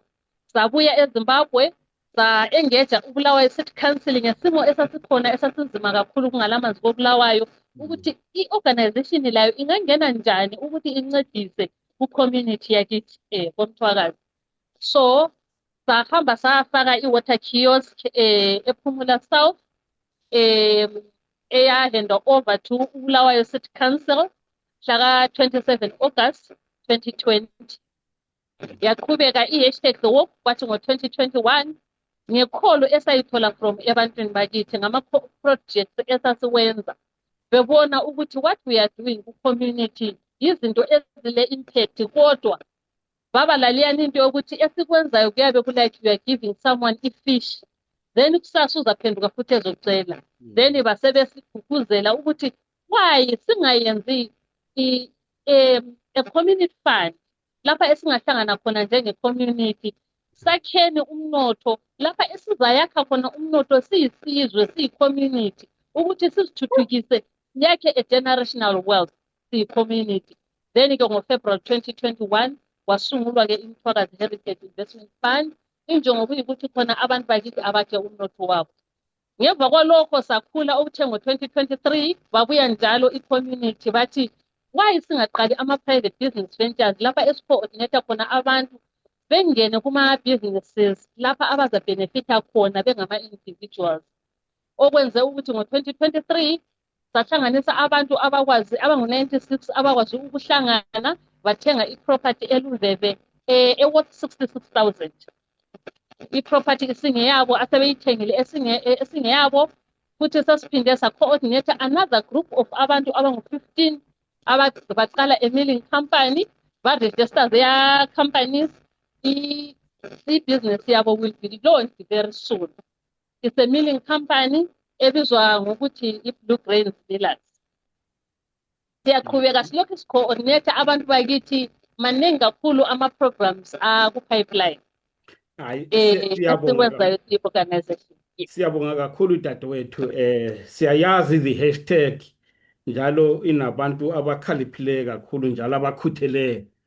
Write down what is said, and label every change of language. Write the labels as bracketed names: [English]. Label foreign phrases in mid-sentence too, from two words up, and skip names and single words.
[North Ndebele] Sabuya eZimbabwe sa-engage uBulawayo City Council ngesimo esasikhona esasinzima kakhulu kungalamanzi koBulawayo ukuthi i-organization layo ingangena njani ukuthi incedise ku-community yakithi koMthwakazi. So sahamba safaka i-water kiosk ePhumula South eyahenda [English] over to [North Ndebele] uBulawayo City Council mhla ka-27 August 2020. Yaqhubeka i-hashtag The Walk kwathi ngo-2021 ngekholo esayithola from ebantwini bakithi ngama-projects esasiwenza bebona ukuthi [English] what we are doing [North Ndebele] ku-community yizinto ezile-impact kodwa baba laliyani into yokuthi esikwenzayo kuyabe kulike [English] you are giving someone [North Ndebele] i-fish then kusasa uzaphenduka futhi ezocela then basebesigqugquzela ukuthi why singayenzi [English] a community fund [North Ndebele] lapha esingahlangana khona njenge-community sakheni umnotho lapha esizayakha khona umnotho siyisizwe siyi-community ukuthi sizithuthukise yakhe a- [English] generational wealth [North Ndebele] siyi-community. Then-ke ngoFebruary 2021 wasungulwa-ke iMthwakazi Heritage Investment Fund injongo kuyikuthi khona abantu bakithi abakhe umnotho wabo. Ngemva kwalokho sakhula okuthe ngo-2023 babuya njalo i-community bathi why singaqali ama- [English] private business ventures [North Ndebele] lapha esi-coordinate khona abantu bengene kuma-businesses lapha abazabenefitha khona bengama-individuals. Okwenze ukuthi ngo-2023 sahlanganisa abantu abakwazi abangu-96 abakwazi ukuhlangana bathenga i-property eLundlebe worth 66,000. I-property isingeyabo asebeyithengile esingeyabo futhi sasiphinde sa-coordinate [English] another group of [North Ndebele] abantu abangu-15 baqala [English] a milling company [North Ndebele] ba- [English] register their companies. I-business yabo will be launched very soon. It's a milling company [North Ndebele] ebizwa ngokuthi [English] i-Blue Grain Millers. [North Ndebele] Siyaqhubeka silokhu si-coordinate abantu bakithi maningi kakhulu ama-programs ku-pipeline esikwenzayo i-organization. Siyabonga kakhulu dadewethu, siyayazi [English] the hashtag [North Ndebele] njalo inabantu abakhaliphileyo kakhulu njalo abakhutheleyo.